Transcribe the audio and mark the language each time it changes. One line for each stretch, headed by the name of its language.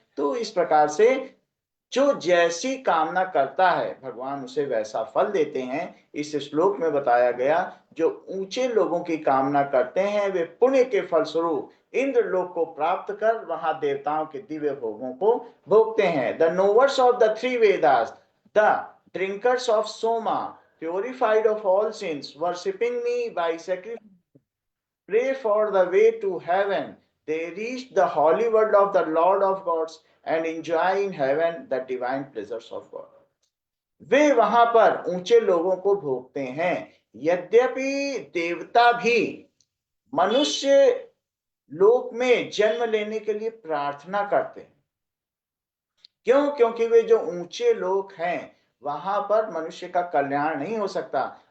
Hindi: तो इस प्रकार से जो जैसी कामना करता है भगवान उसे वैसा फल देते हैं। इस श्लोक में बताया गया जो ऊंचे लोगों की कामना करते हैं वे पुण्य के फलस्वरूप इंद्र लोक को प्राप्त कर वहां देवताओं के दिव्य भोगों को भोगते हैं।
English: The knowers of the 3 Vedas, the drinkers of Soma, purified of all sins, worshipping me by sacrifice, pray for the way to heaven. They reach the holy world of the Lord of gods and enjoy in heaven the divine pleasures of God.
Hindi: वे वहां पर ऊंचे लोगों को भोगते हैं। यद्यपि देवता भी मनुष्य लोक में जन्म लेने के लिए प्रार्थना करते हैं। क्यों? क्योंकि वे जो ऊंचे लोक हैं वहां पर मनुष्य का कल्याण नहीं हो सकता।